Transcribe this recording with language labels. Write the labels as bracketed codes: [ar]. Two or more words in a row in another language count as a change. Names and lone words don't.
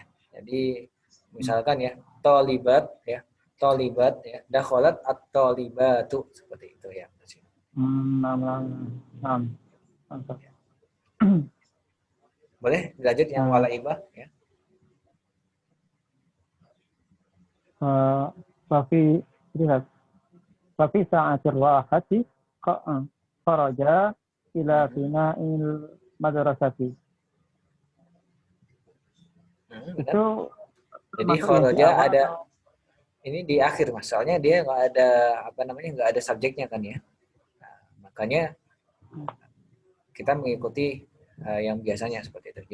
[id] Jadi misalkan ya, tolibat ya, dakholat atau tolibatu seperti itu ya. Boleh dilanjut yang walaibah ya. Wafi lihat. [ar] وفي ساعة الراحة خرج إلى فناء المدرسة. [id] Itu jadi kharaja ada ini di akhir Mas. Soalnya dia nggak ada nggak ada subjeknya kan ya. Nah, makanya kita mengikuti yang biasanya seperti itu.